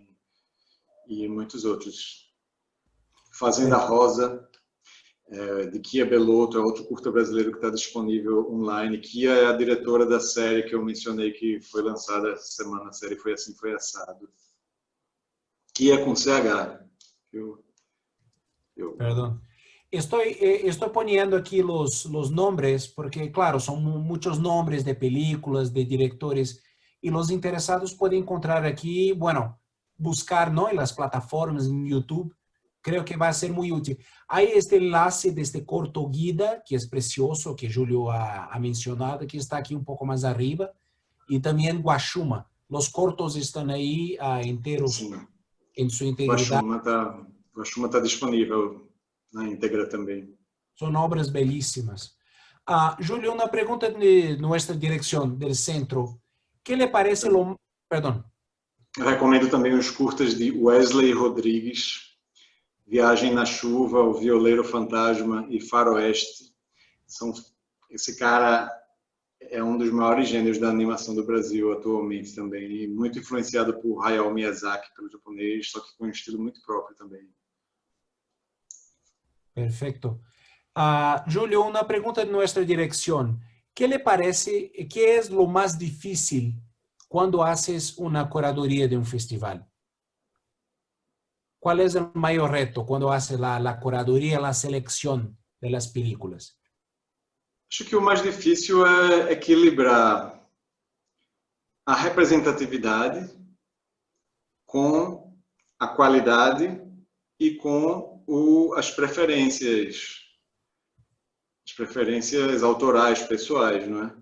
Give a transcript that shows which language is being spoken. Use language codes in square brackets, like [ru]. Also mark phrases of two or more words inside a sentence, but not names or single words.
[pt] E muitos outros. Fazenda Rosa, de Kia Belotto, é outro curta brasileiro que está disponível online. Kia é a diretora da série que eu mencionei, que foi lançada essa semana. A série Foi Assim, Foi Assado. Kia com CH. [es] Perdón. Estoy poniendo aquí los nombres porque, claro, son muchos nombres de películas, de directores, y los interesados pueden encontrar aquí, bueno, buscar, ¿no? En las plataformas, en YouTube. Creo que va a ser muy útil. Hay este enlace de este corto Guida, que es precioso, que Julio ha mencionado, que está aquí un poco más arriba, y también Guaxuma. Los cortos están ahí enteros, sim, en su integridad. [pt] Guaxuma está disponível na íntegra também. [es] Son obras belísimas. Julio, una pregunta de nuestra dirección, del centro. ¿Qué le parece lo... Perdón. [pt] Recomendo também os curtas de Wesley Rodrigues, Viagem na Chuva, O Violeiro Fantasma e Faroeste. Esse cara é um dos maiores gênios da animação do Brasil atualmente também, e muito influenciado por Hayao Miyazaki, pelo japonês, só que com um estilo muito próprio também. [es] Perfecto. Julio, una pregunta de nuestra dirección. ¿Qué le parece, qué es lo más difícil cuando haces una curaduría de un festival? ¿Cuál es el mayor reto cuando haces la curaduría, la selección de las películas? [pt] Acho que o mais difícil é equilibrar a representatividade com a qualidade e com as preferências autorais, pessoais, não é?